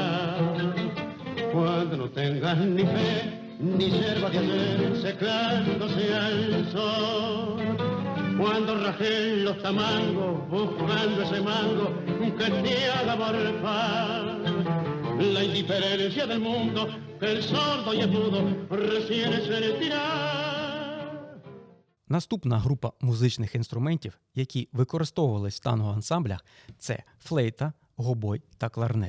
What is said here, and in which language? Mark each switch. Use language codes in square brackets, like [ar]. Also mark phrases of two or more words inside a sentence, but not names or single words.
[es] Cuando no tengas ni fe, ni yerba que hacer, secándose al sol. Cuando rajen los tamangos, buscando ese mango que te haga morfar. La indiferencia del mundo que el sordo y el mudo recién sentirá. [uk] Наступна група музичних інструментів, які використовувались в танго-ансамблях, це флейта, гобой та кларнет.